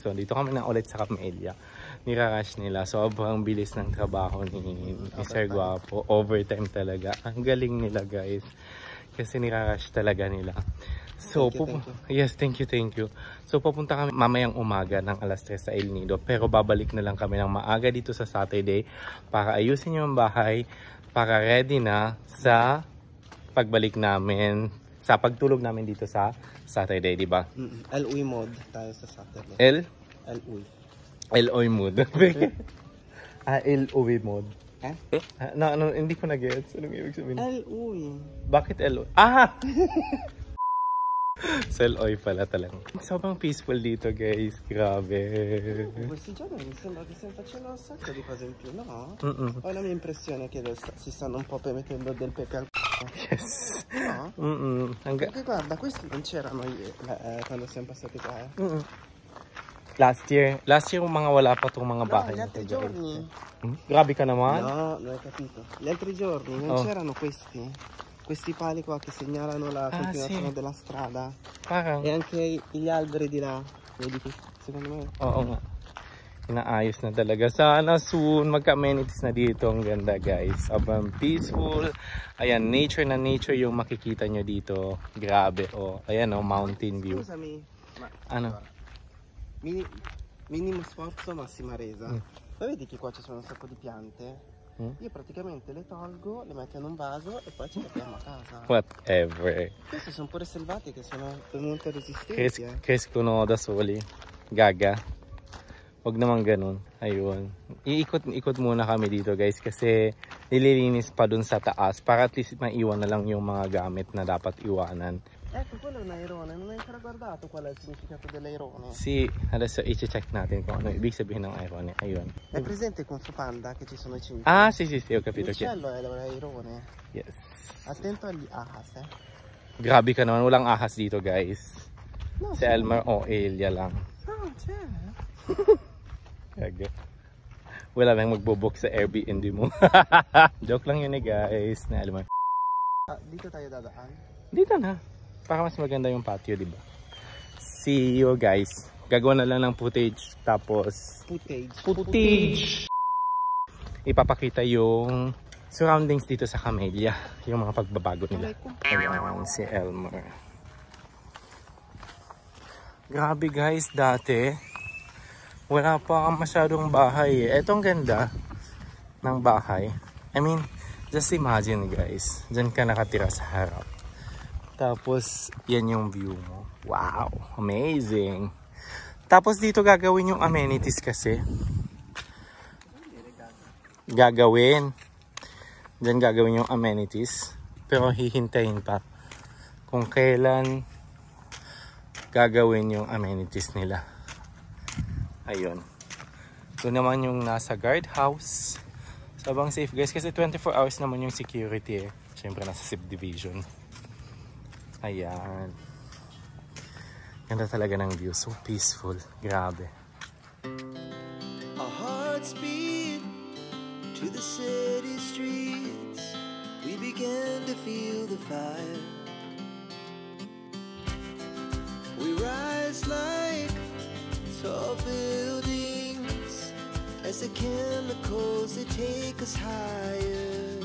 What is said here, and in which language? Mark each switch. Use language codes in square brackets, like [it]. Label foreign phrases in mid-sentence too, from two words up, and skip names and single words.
[tl] So, dito kami na ulit sa Camellia. Nirarush nila. Sobrang bilis ng trabaho ni Sir Guapo. Overtime talaga. Ang galing nila guys. Kasi nirarush talaga nila. [en] So, yes, thank you. [tl] So, pupunta kami mamayang umaga ng alas 3 sa El Nido. Pero babalik na lang kami ng maaga dito sa Saturday para ayusin yung bahay. Para ready na sa pagbalik namin. Sa pagtulog namin dito sa Saturday, di ba? LUI mode tayo sa Saturday. LUI. LUI mode. LUI mode. No, hindi ko na-gets. Anong ibig sabihin? LUI. Bakit LUI? Ah! Sa LUI pala talaga. Sobrang peaceful dito, guys. Grabe. [it] Questi giorni mi sembra che stiamo facendo un sacco di cose in più, no? Ho la mia impressione che si stanno un po' mettendo del pepe al [en] Yes. [it] No? Perché guarda, questi non c'erano quando siamo passati qua. [en] Last year [tl] mga wala pa itong mga bahay. [it] Gli altri giorni. [tl] Grabe ka naman. [it] No, non hai capito. Gli altri giorni non c'erano questi pali qua che segnalano la continuazione della strada. [tl] Parang. [it] E anche gli alberi di là. Vedi qui, secondo me. [tl] Oo nga. Inaayos na talaga. Sana soon magka-amenities na dito. Ang ganda guys. Sobrang peaceful. Ayan, nature na nature yung makikita nyo dito. Grabe. Oh. Ayan oh, [en] mountain view. [it] Scusami. Ma [tl] ano? [it] Minimo sforzo, massima resa. Ma vedi che qua ci sono un sacco di piante? Io praticamente le tolgo, le metto in un vaso e poi ci mettiamo a casa. Whatever. Queste sono pure selvatiche, sono molto resistenti. Crescono da soli. Gaga. [tl] Huwag naman ganun. Ayun. Iikot muna kami dito guys kasi nililinis pa dun sa taas para at least maiwan na lang yung mga gamit na dapat iwanan. [it] Ecco, quello è un airone. Non hai ancora guardato qual è il significato dell'airone? Sì, adesso [tl] i-check natin kung ano ibig sabihin ng airone. Ayun. [it] È presente Kung Fu Panda che ci sono i cimiteri? Ah, sì, ho capito. L'uccello è l'airone. [en] Yes. [it] Attento agli ahas, [tl] Grabe ka naman. Walang ahas dito guys. No, Si Elmer o Elia lang. [it] No, c'è. [tl] Gaga. wala nang magbo-book sa Airbnb mo. Joke lang yun guys. Na alam mo. Dito tayo dadaan. Dito na. Para mas maganda yung patio, di ba? [en] See you guys. [tl] Gagawa na lang ng footage. Tapos footage. Ipapakita yung surroundings dito sa Camellia. Yung mga pagbabago nila. Ayan, si Elmer. Grabe guys, dati wala pa masyadong bahay. Ito ang ganda ng bahay. [en] I mean, just imagine guys, [tl] dyan ka nakatira sa harap. Tapos, yan yung view mo. [en] Wow, amazing. [tl] Tapos dito gagawin yung amenities kasi. Gagawin. Dyan gagawin yung amenities. Pero hihintayin pa kung kailan gagawin yung amenities nila. Ayun. Ito naman yung nasa guardhouse. Sabang safe guys kasi 24 hours naman yung security eh. Siyempre nasa subdivision. Ayan. Ganda talaga ng view. [en] So peaceful. [tl] Grabe. [en] Our hearts beat to the city streets. We began to feel the fire. We rise like tall buildings as the chemicals they take us higher.